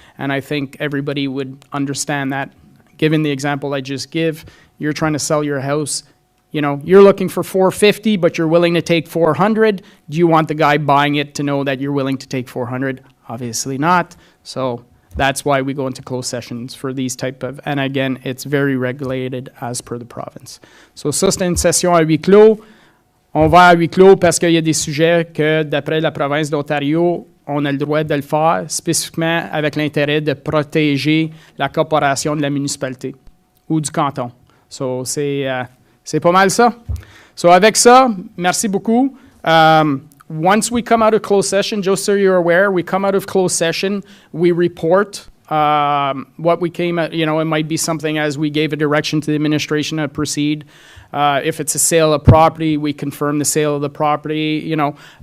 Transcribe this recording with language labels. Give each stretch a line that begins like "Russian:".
English: And I think everybody would understand that. Given the example I just give, you're trying to sell your house. You know, you're looking for $450, but you're willing to take $400. Do you want the guy buying it to know that you're willing to take $400? Obviously not. So that's why we go into closed sessions for these type of, and again, it's very regulated as per the province. So
French: ça, c'est une session à huis clos. On va à huis clos parce qu'il y a des sujets que, d'après la province d'Ontario, on a le droit de le faire, spécifiquement avec l'intérêt de protéger la corporation de la municipalité ou du canton.
English: So
French: c'est pas mal ça.
English: So
French: avec ça, merci beaucoup.
English: Once we come out of closed session, just so you're aware, we come out of closed session, we report what we came at. You know, it might be something as we gave a direction to the administration to proceed. If it's a sale of property, we confirm the sale of the property, you know.